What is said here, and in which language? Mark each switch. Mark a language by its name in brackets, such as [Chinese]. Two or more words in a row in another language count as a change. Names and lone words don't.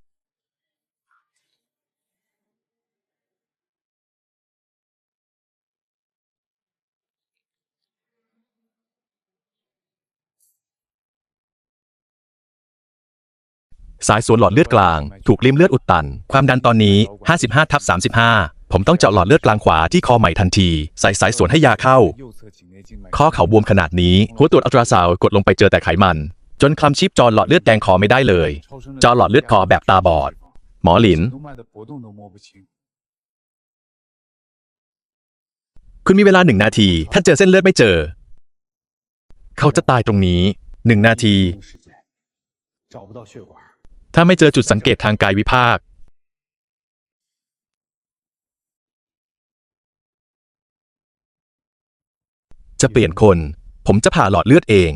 [Thai] สายสวนหลอดเลือดกลางถูกริ่มเลือดอุดตัน ความดันตอนนี้ 55/35 ผมต้องเจาะหลอดเลือดกลางขวาที่คอใหม่ทันที ใส่สายสวนให้ยาเข้า [Chinese] 右侧颈内静脉 [Thai] ข้อเข่าบวมขนาดนี้ หัวตรวจอัลตราซาวด์กดลงไปเจอแต่ไขมัน จนคลำชีพจรหลอดเลือดแดงคอไม่ได้เลย จอหลอดเลือดคอแบบตาบอด หมอหลิน [Chinese] 动脉的搏动都摸不清。 [Thai] คุณมีเวลา1 นาที ถ้าเจอเส้นเลือดไม่เจอ เขาจะตายตรงนี้1 นาที [Chinese] 时间找不到血管， [Thai] ถ้าไม่เจอจุดสังเกตทางกายวิภาค จะเปลี่ยนคน ผมจะผ่าหลอดเลือดเอง